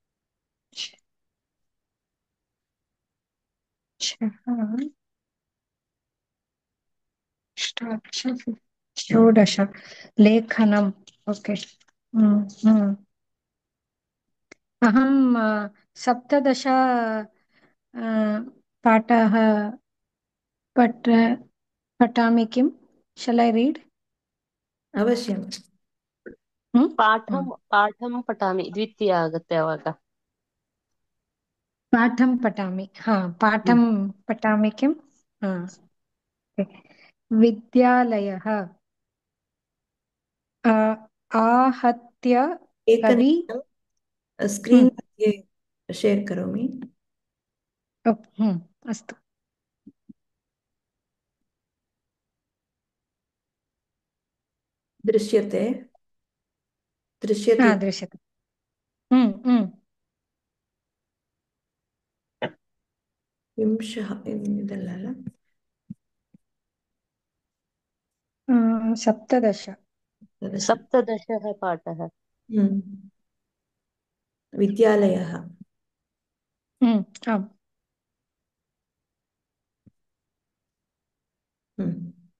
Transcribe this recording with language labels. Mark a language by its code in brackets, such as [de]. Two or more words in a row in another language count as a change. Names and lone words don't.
[sa] ಷೋಡಶ ಲೇಖನಂ. ಓಕೆ. ಹ್ಮ್ ಅಹಂ ಸಪ್ತದಶ ಪಾಠः ಪಠ ಪಠಾಮಿ ಕಿಂ? [en] shall I read? [sa] अवश्यम्. ಪಾಠಂ ಪಠಾಮಿ ದ್ವಿತೀಯ [kn] ಆಗುತ್ತೆ ಅವಾಗ. [sa] ಪಾಠಂ ಪಠಾಮಿ. ಪಾಠಂ ಪಠಾಮಿ ಕಿಂ? ವಿದ್ಯಾಲಯಃ आहत्य कवि. एकनिमिषं स्क्रीन् मध्ये शेर् करोमि. अस्तु। दृश्यते दृश्यते दृश्यते। हम्म हम्म [kn] विंशः ಇದಲ್ಲ ಅಲ್ಲ [sa] सप्तदश। सप्तदश। सप्तदशः पाठः। हम्म विद्यालयः। आम्। हम्म